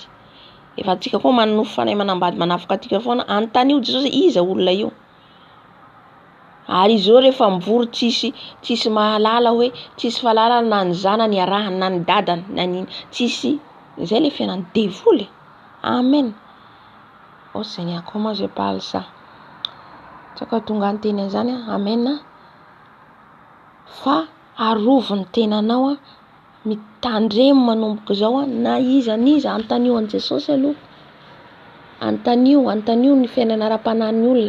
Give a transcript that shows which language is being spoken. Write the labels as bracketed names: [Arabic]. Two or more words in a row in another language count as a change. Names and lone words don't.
[Malagasy] Efa atsika koa manofo fanahy manambady manafika atika foana, anontany Jesosy iza olona io. Ary izy ireo rehefa mivory tsisy mahalala hoe tsisy fahalalana na ny zanany ny arahany na ny dadany na ny tsisy, zay le fiainany devoly. Amen. [French] Oh Seigneur, comment je parle ça? [Malagasy] Tsaka tonga ny teny an'izany. Amen. Fa arovony tenanao mitandremo manomboka zao na iza niza antanio an Jesosy aloha. Antanio ny fiainana ara-panan'ny olona.